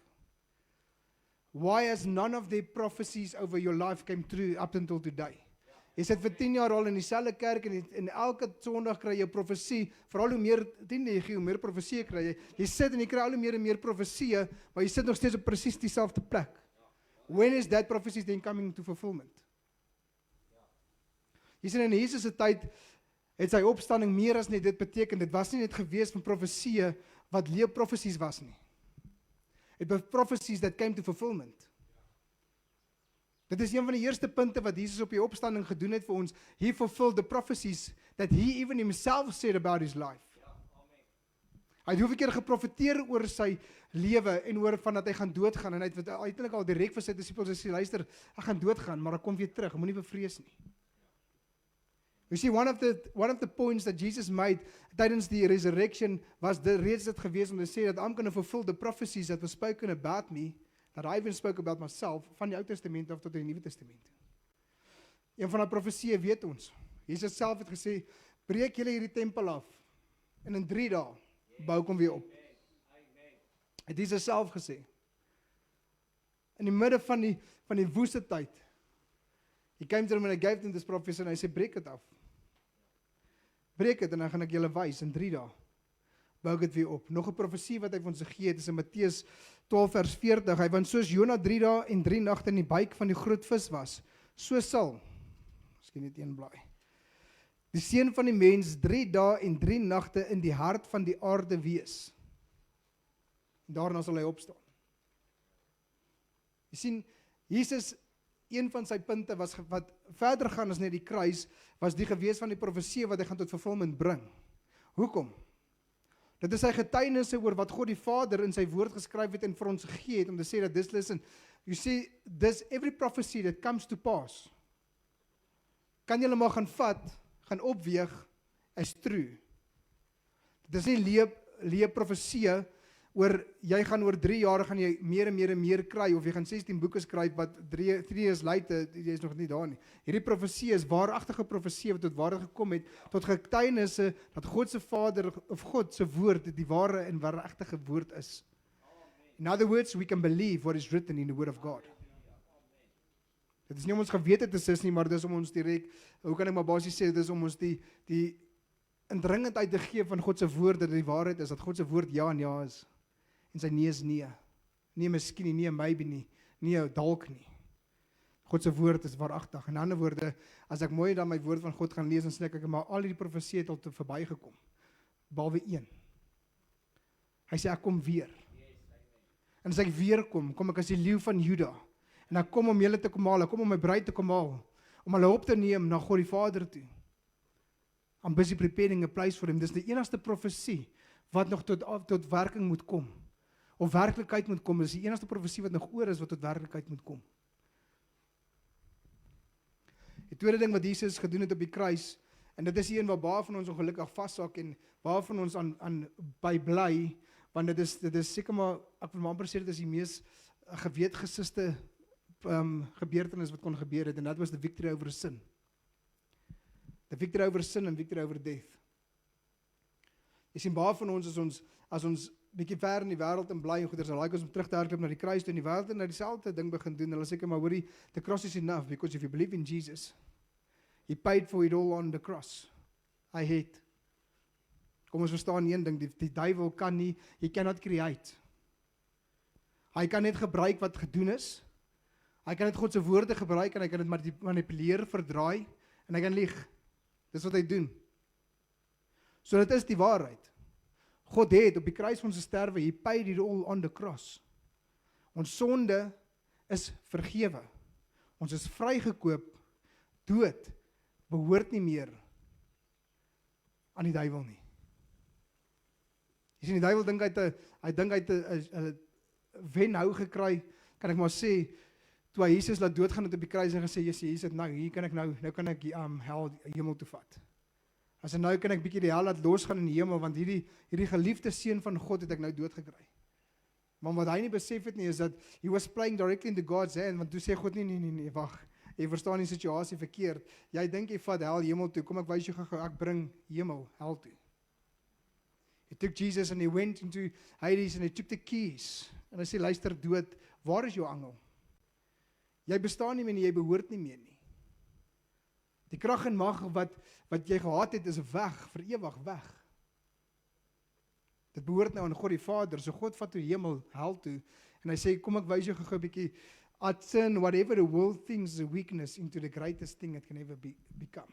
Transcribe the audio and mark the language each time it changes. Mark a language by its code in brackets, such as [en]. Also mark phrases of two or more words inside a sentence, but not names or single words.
[en] Why has none of their prophecies over your life came true up until today? [af] Jy sit vir 10 jaar al in dieselfde kerk en elke Sondag kry jy 'n profesie, veral hoe meer 10 jy gee, hoe meer profesie kry jy. Jy sit en jy kry al hoe meer en meer profesie, maar jy sit nog steeds op presies dieselfde plek. [en] When is that prophecy then coming to fulfillment? [af] Jy sien in Jesus se tyd het sy opstanding meer as net dit beteken. Dit was nie net gewees van profesie wat leeu profesies was nie. [en] It was prophecies that came to fulfillment. [af] Dit is een van die eerste punte wat Jesus op die opstanding gedoen het vir ons. [en] He fulfilled the prophecies that he even himself said about his life. [af] Hy het hoeveel keer geprofeteer oor sy lewe en oor van dat hy gaan doodgaan en hy het uiteindelik al direk vir sy disippels gesê, luister, ek gaan doodgaan, maar ek kom weer terug, moenie bevrees nie. [en] You see, one of the points that Jesus made [af] tydens die resurrection was reeds dit gewees om te sê [en] that I'm going to fulfill the prophecies that were spoken about me, that I even spoke about myself, [af] van die Ou Testament af tot die Nuwe Testament. Een van die profesieë weet ons. Jesus self het gesê, breek julle hierdie tempel af en in 3 dae bou ek hom weer op. Het Jesus self gesê. In die midde van die woeste tyd, [en] he came to them and I gave them this prophecy and [af] hy sê, breek dit af. Breek dit en dan gaan ek julle wys in 3 dae. Bou ek dit weer op. Nog 'n profesie wat hy vir ons gegee het is in Matteus 12 vers 40. Hy want soos Jona 3 dae en 3 nagte in die buik van die groot vis was, so sal, miskien net een blaai, die seun van die mens 3 dae en 3 nagte in die hart van die aarde wees. En daarna sal hy opstaan. Jy sien, Jesus, een van sy punte was wat verder gaan as net die kruis, was die gewees van die profesie wat hy gaan tot vervulling bring. Hoekom? Dit is sy getuienisse oor wat God die Vader in sy woord geskryf het en vir ons gegee het om te sê dat [en] this, listen, you see, this every prophecy that comes to pass, [af] kan julle maar gaan vat, gaan opweeg, as true. Dit is nie leë profesie oor, jy gaan oor 3 jaar gaan jy meer en meer en meer kry, of jy gaan 16 boeke skryf, wat 3 [en] years later, [af] jy is nog nie daar nie. Hierdie profesie is waaragtige profesie wat tot waarheid gekom het, tot getuienisse, dat God se Vader, of God se woord, die ware en waaragtige woord is. [en] In other words, we can believe what is written in the word of God. [af] Dit is nie om ons gewete te sis nie, maar dit is om ons direk, hoe kan ek maar basies sê, dit is om ons die indringendheid te gee van God se woord, dat die waarheid is, dat God se woord ja en ja is. En sy nee is nee. Nie miskien nie, nie maybe nie, nie dalk nie. God se woord is waaragtig. In ander woorde, as ek mooi dan my woord van God gaan lees, dan sê ek, maar al die profesie het al te verbygekom. Behalwe een. Hy sê, ek kom weer. En as ek weer kom ek as die leeu van Juda. En ek kom om julle te kom haal, ek kom om my bruid te kom haal, om hulle op te neem na God die Vader toe. [en] I'm busy preparing a place for him. [af] Dis die enigste profesie wat nog tot werking moet kom. Of werklikheid moet kom, is die enigste profesie wat nog oor is, wat tot werklikheid moet kom. Die tweede ding wat Jesus gedoen het op die kruis, en dit is een waar baie van ons ongelukkig vassak, en baie van ons aan by bly, want dit is seker maar, ek wil maar amper sê, dit is die mees geweetgesiste gebeurtenis wat kon gebeur het, en dat was [en] the victory over sin. The victory over sin and victory over death. [af] Jy sien, baie van ons, as ons bietjie ver in die wêreld en bly en goeders, dan like ons om terug te hardloop na die kruis toe, en die wêreld en na dieselfde ding begin doen, hulle sê maar hoorie, [en] the cross is enough, because if you believe in Jesus, he paid for it all on the cross. I hate. [af] Kom ons verstaan een ding, die duiwel kan nie, [en] he cannot create. [af] Hy kan net gebruik wat gedoen is, hy kan net God se woorde gebruik, en hy kan dit manipuleer, verdraai, en hy kan lieg. Dis wat hy doen. So dit is die waarheid. God het op die kruis van sy sterwe, [en] he paid it all on the cross. [af] Ons sonde is vergewe. Ons is vrygekoop, dood, behoort nie meer aan die duiwel nie. Jy sien, die duiwel dink hy dink hy het 'n wenhou gekry, kan ek maar sê, toe hy Jesus laat doodgaan het op die kruis en gesê, Jesus, nou kan ek hel hemel toe vat. As nou kan ek bietjie die hel laat losgaan in die hemel, want hierdie geliefde seun van God het ek nou dood gekry. Maar wat hy nie besef het nie, is dat [en] he was playing directly into God's hand, [af] want toe sê God, nee, wag, jy verstaan die situasie verkeerd. Jy dink jy vat hel hemel toe. Kom ek wys jou gou, ek bring hemel hel toe. [en] He took Jesus and he went into Hades and he took the keys. [af] En hy sê, luister dood, waar is jou angel? Jy bestaan nie meer nie, jy behoort nie meer nie. Die krag en mag wat jy gehad het, is weg, vir ewig weg. Dit behoort nou aan God die Vader, so God vat toe hemel, hel toe, en hy sê, kom ek wys jou gou 'n bietjie, [en] I turn whatever the world thinks is a weakness into the greatest thing it can ever become.